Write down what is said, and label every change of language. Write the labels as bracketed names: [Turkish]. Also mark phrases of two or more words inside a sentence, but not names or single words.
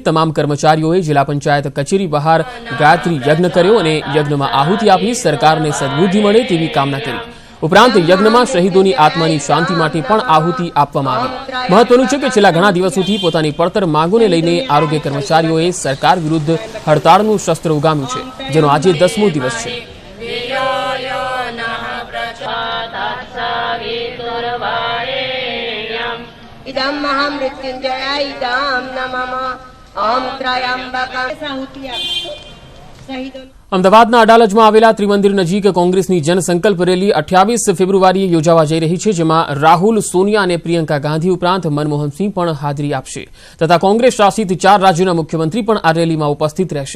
[Gujarati] તમામ કર્મચારીઓએ જિલ્લા પંચાયત કચેરી બહાર ગાયત્રી યજ્ઞ કર્યો અને યજ્ઞમાં આહુતિ આપી સરકારને સદબુદ્ધિ મળે તેવી કામના કરી. ઉપરાંત યજ્ઞમાં શહીદોની આત્માની શાંતિ માટે પણ આહુતિ આપવામાં આવી. મહત્વનું છે કે છેલ્લા ઘણા દિવસોથી પોતાની પડતર માંગોને લઈને આરોગ્ય કર્મચારીઓએ સરકાર વિરુદ્ધ હડતાળનું શસ્ત્ર ઉગામ્યું છે, જેનો આજે 10મો દિવસ છે. [Sanskrit] इदं महामृत्युंजया इदं नमः ओम त्र्यंबकं [Gujarati] અમદાવાદના અડાલજમાં આવેલા ત્રિમંદિર નજીક કોંગ્રેસની જનસંકલ્પ રેલી 28 ફેબ્રુઆરીએ યોજાવા જઈ રહી છે, જેમાં રાહુલ, સોનિયા અને પ્રિયંકા ગાંધી ઉપરાંત મનમોહનસિંહ પણ હાજરી આપશે તથા કોંગ્રેસ શાસિત 4 રાજ્યોના મુખ્યમંત્રી પણ આ રેલીમાં ઉપસ્થિત રહેશે.